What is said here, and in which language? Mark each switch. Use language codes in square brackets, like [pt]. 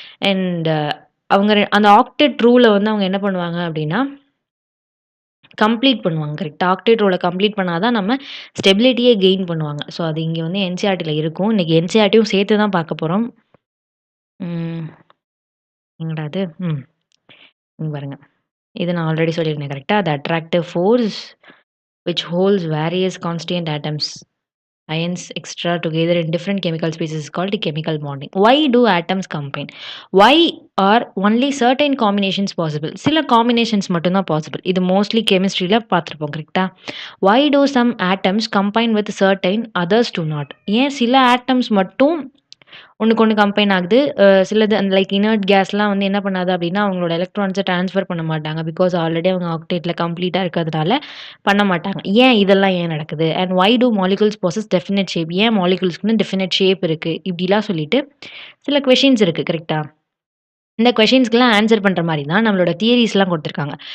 [ta] And அவங்க அந்த octet ரூல வந்து அவங்க என்ன பண்ணுவாங்க அப்டின்னா கம்ப்ளீட் பண்ணுவாங்க. கரெக்ட்டா. ஆக்டேட் ரோல கம்ப்ளீட் பண்ணா தான் நம்ம ஸ்டெபிலிட்டியே கெயின் பண்ணுவாங்க. ஸோ அது இங்க வந்து என்சிஇஆர்டில இருக்கும். இன்னைக்கு என்சிஇஆர்டியும் சேர்த்து தான் பார்க்க போறோம். ம். எங்கடா இது? இங்க பாருங்க. இது நான் ஆல்ரெடி சொல்லியிருந்தேன் கரெக்ட்டா? [en] The attractive force which holds various constituent atoms ions extra together in different chemical species is called chemical bonding. Why do atoms combine? Why are only certain combinations possible? [ta] சில combinations மட்டும் தான் possible. இது mostly chemistryல பார்த்திருப்போம் கரெக்ட்டா? [en] Why do some atoms combine with certain others do not? [ta] ஏன் சில atoms மட்டும் ஒண்ணுக்கு ஒண்ணு கம்பைன் ஆகுது. சிலது அந்த லைக் இனர்ட் கேஸ்லாம் வந்து என்ன பண்ணாது அப்டின்னா, அவங்களோட எலக்ட்ரான்ஸ ட்ரான்ஸ்ஃபர் பண்ண மாட்டாங்க. பிகாஸ் ஆல்ரெடி அவங்க ஆக்டேட்ல கம்ப்ளீட்டா இருக்கிறதுனால பண்ண மாட்டாங்க. இதெல்லாம் ஏன் நடக்குது? [en] And why do molecules possess definite shape? [ta] ஏன் மாலிக்யூல்ஸ்க்குன்னு டெஃபினைட் ஷேப் இருக்கு? இப்படிலாம் சொல்லிட்டு சில கொஸ்டின்ஸ் இருக்கு. கரெக்ட்டா? இந்த கொஸ்டின்ஸ்க்குலாம் ஆன்சர் பண்ற மாரி தான் நம்மளோட தியரீஸ்லாம் குடுத்துருக்காங்க.